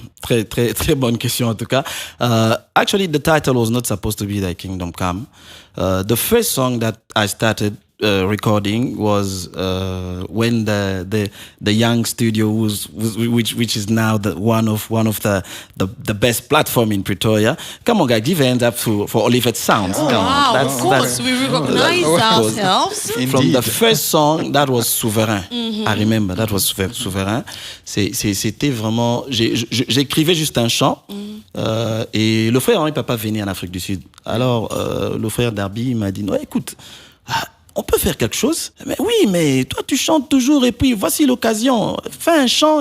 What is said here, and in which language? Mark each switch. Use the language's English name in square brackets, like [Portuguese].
[French] très très très bonne question en tout cas. [English] Actually, the title was not supposed to be Thy Kingdom Come. The first song that I started recording was when the young studio which is now one of the best platform in Pretoria. Come on, guys, give hands up for Olivet Sounds. Come on. Wow, That's- of course, that's- we recognize Of course. ourselves. From the Indeed. first song, that was Souverain. I remember, that was Souverain. [French] C'était vraiment... J'écrivais juste un chant. Et le frère Henri Papa venait en Afrique du Sud. Alors, le frère Darby m'a dit, non, écoute, on peut faire quelque chose. Mais oui, mais toi, tu chantes toujours. Et puis, voici l'occasion. Fais un chant.